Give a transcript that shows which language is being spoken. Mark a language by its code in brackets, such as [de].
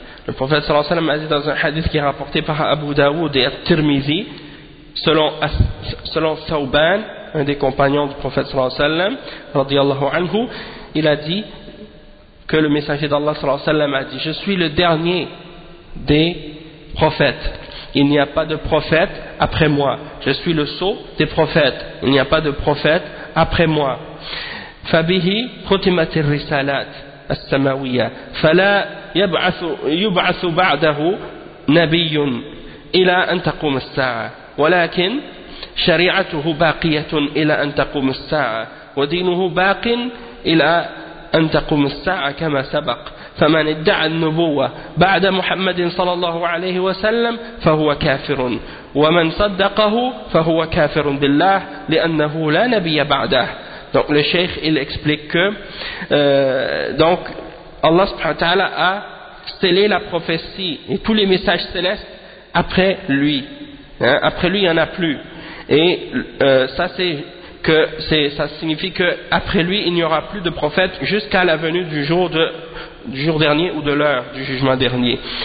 [fr] Le prophète sallallahu alayhi wa sallam a dit dans un hadith qui est rapporté par Abu Dawud et At-Tirmizi, selon Sauban, un des compagnons du prophète sallallahu alayhi wa sallam, radiallahu anhu, il a dit que le messager d'Allah sallallahu alayhi wa sallam a dit, je suis le dernier des prophètes. Il n'y a pas de prophète après moi. Je suis le sceau des prophètes. Il n'y a pas de prophète après moi. [ar] Fabihi khutimat ar-risalat. السماوية فلا يبعث بعده نبي إلى أن تقوم الساعة ولكن شريعته باقية إلى أن تقوم الساعة ودينه باق إلى أن تقوم الساعة كما سبق فمن ادعى النبوة بعد محمد صلى الله عليه وسلم فهو كافر ومن صدقه فهو كافر بالله لأنه لا نبي بعده. [fr] Donc le cheikh il explique que donc Allah subhanahu wa ta'ala a scellé la prophétie et tous les messages célestes après lui. Hein, après lui il n'y en a plus. Et ça signifie que après lui il n'y aura plus de prophète jusqu'à la venue du jour dernier ou de l'heure du jugement dernier.